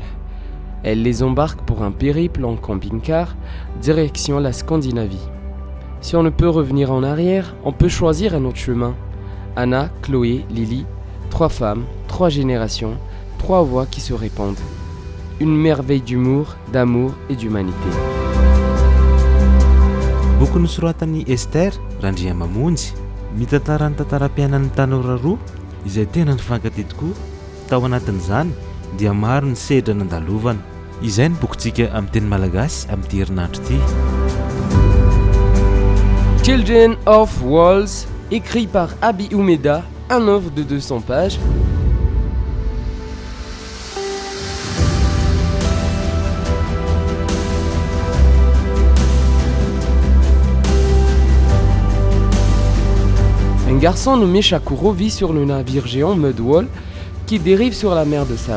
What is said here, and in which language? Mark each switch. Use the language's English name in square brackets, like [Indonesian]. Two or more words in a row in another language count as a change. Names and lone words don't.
[French] Elle les embarque pour un périple en camping-car, direction la Scandinavie. Si on ne peut revenir en arrière, on peut choisir un autre chemin. Anna, Chloé, Lily, 3 femmes, 3 générations, 3 voix qui se répandent. Une merveille d'humour, d'amour et d'humanité. [Malagasy] Boky nosoratan'i Esther Randriamamonjy mitantara ny tantaram-piainan'ny tanora roa izay tena nifankatia tokoa. Tao anatin'izany dia maro ny sedra nandalovana. Izay ny bokintsika amin'ny teny malagasy amin'ity herinandro ity. [French] Children of Walls, écrit par Abi Umeda, un œuvre de 200 pages. Un garçon nommé Shakuro vit sur le navire géant Mudwall qui dérive sur la mer de sable.